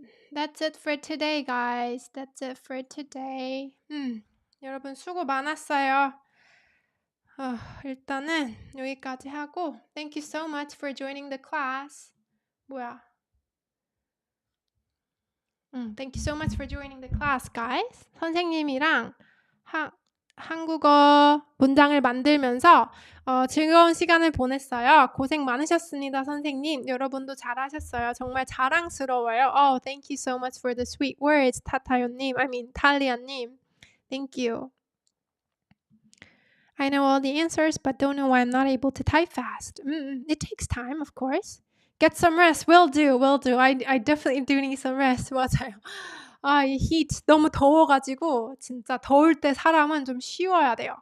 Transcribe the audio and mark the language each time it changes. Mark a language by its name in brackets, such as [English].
[English] That's it for today, guys. That's it for today. [Korean] 여러분 수고 많았어요. 일단은 여기까지 하고 [English] Thank you so much for joining the class. [Korean] 뭐야? [English] Thank you so much for joining the class, guys. [Korean] 선생님이랑 한국어 문장을 만들면서 즐거운 시간을 보냈어요. 고생 많으셨습니다, 선생님. 여러분도 잘하셨어요. 정말 자랑스러워요. [English] Oh, thank you so much for the sweet words, 타타요님. 탈리아님. Thank you. I know all the answers, but don't know why I'm not able to type fast. It takes time, of course. Get some rest. Will do. I definitely do need some rest. [Korean] 맞아요. 이 heat 너무 더워가지고 진짜 더울 때 사람은 좀 쉬어야 돼요.